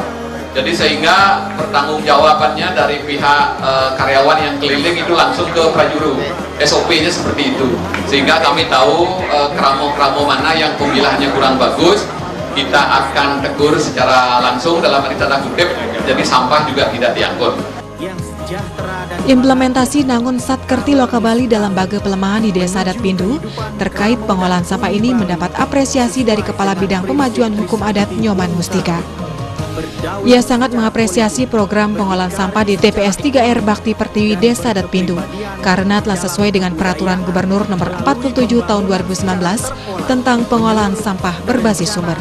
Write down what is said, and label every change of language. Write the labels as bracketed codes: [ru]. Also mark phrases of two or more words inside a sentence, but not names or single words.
[id] Jadi sehingga pertanggungjawabannya dari pihak karyawan yang keliling itu langsung ke prajuru. SOP-nya seperti itu. Sehingga kami tahu keramo-keramo mana yang pemilahannya kurang bagus, kita akan tegur secara langsung dalam arti tanda kutip, jadi sampah juga tidak diangkut. Implementasi Nangun Satkerti Loka Bali dalam Baga Pelemahan di Desa Adat Bindu terkait pengolahan sampah ini mendapat apresiasi dari Kepala Bidang Pemajuan Hukum Adat Nyoman Mustika. Ia sangat mengapresiasi program pengolahan sampah di TPS 3R Bakti Pertiwi Desa Adat Bindu karena telah sesuai dengan Peraturan Gubernur Nomor 47 Tahun 2019 tentang pengolahan sampah berbasis sumber.